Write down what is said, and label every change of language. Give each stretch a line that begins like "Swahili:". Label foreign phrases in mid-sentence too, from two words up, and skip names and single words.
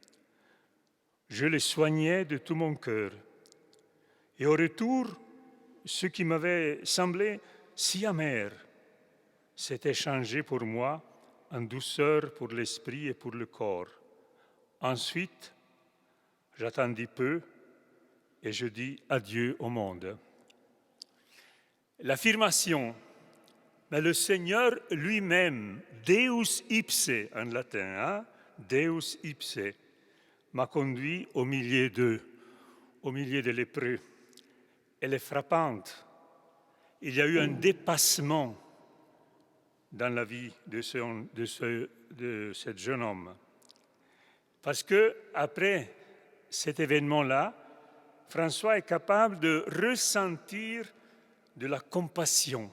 French: Je les soignais de tout mon cœur. Et au retour, ce qui m'avait semblé si amer s'était changé pour moi en douceur pour l'esprit et pour le corps. Ensuite, j'attendis peu et je dis adieu au monde. L'affirmation, mais le Seigneur lui-même,
Latin: Deus ipse
French: en latin,
Latin: Deus ipse,
French: m'a conduit au milieu d'eux, au milieu des lépreux. Elle est frappante. Il y a eu un dépassement dans la vie de ce jeune homme. Parce que après cet événement-là, François est capable de ressentir de la compassion.